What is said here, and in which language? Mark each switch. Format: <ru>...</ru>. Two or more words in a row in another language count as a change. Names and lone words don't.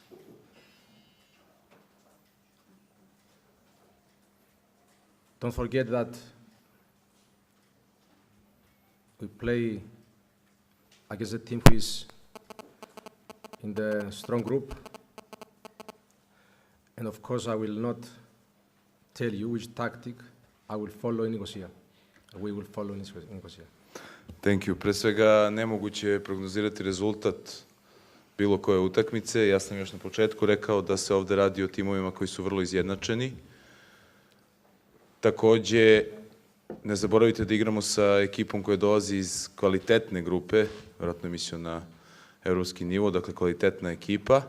<en>Don't forget that we play against a team who is in the strong group. And of course, I will not tell you which tactic I will follow in Nicosia. We will follow in Nicosia. Thank you.</en> <sr>Pre svega, nemoguće je prognozirati rezultat bilo koje utakmice. Ja sam još na početku rekao da se ovde radi o timovima koji su vrlo izjednačeni. Takođe, ne zaboravite da igramo sa ekipom koja dolazi iz kvalitetne grupe, vjerojatno je mislio na evropski nivo, dakle kvalitetna ekipa.</sr>